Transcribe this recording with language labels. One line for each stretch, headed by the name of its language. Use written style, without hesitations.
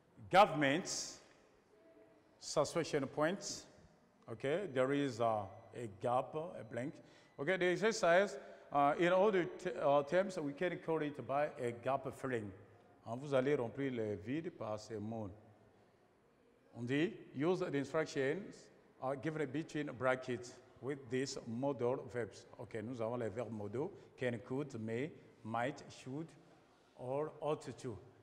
English: Governments, suspension points. Okay, there is a gap, a blank. Okay, the exercise, in other terms, we can call it by a gap filling.
French: Vous allez remplir le vide par ces mots. On dit,
English: use the instructions given between brackets with these modal verbs. Okay,
French: nous avons les verbes modaux,
English: can, could, may, might, should, or ought to.